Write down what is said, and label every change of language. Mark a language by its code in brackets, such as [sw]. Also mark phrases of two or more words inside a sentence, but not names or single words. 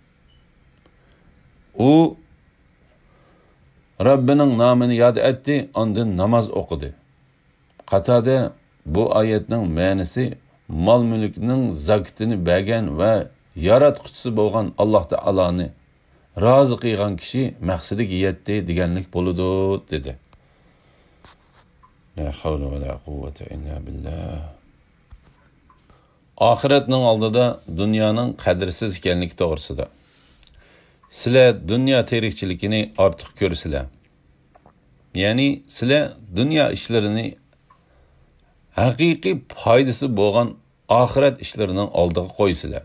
[uz] U Rabbining nomini yod etdi, ondan namoz o'qidi. Qatada bu oyatning ma'nosi mal mulkning zakatini bergan va yaratquchisi bo'lgan Alloh taoloni rozi qilgan kishi maqsadiga yetdi deganlik bo'ladi dedi. [ar] لا حول ولا قوة إلا بالله. [uz] Ahiretning oldida dunyoning qadrsiz ekanligi to'g'risida. Sizlar dunyo tirikchiligini ortiq ko'rsizlar. Ya'ni sizlar dunyo ishlarini haqiqiy foydasi bo'lgan ahiret ishlarining oldiga qo'ysizlar.